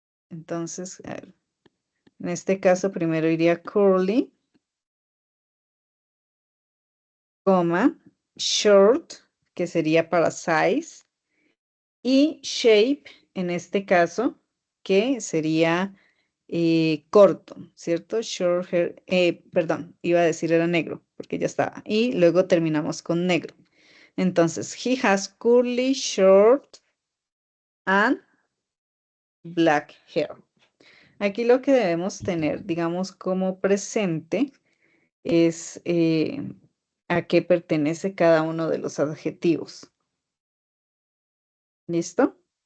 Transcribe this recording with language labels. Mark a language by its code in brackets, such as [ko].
[es] Entonces, a ver, en este caso primero iría curly, coma, short, que sería para size, y shape, en este caso, que sería corto, ¿cierto? [en] Short hair, [es] perdón, iba a decir era negro, porque ya estaba. Y luego terminamos con negro. [en] Entonces, he has curly, short, and black hair. [es] Aquí lo que debemos tener, digamos, como presente es a qué pertenece cada uno de los adjetivos. ¿Listo?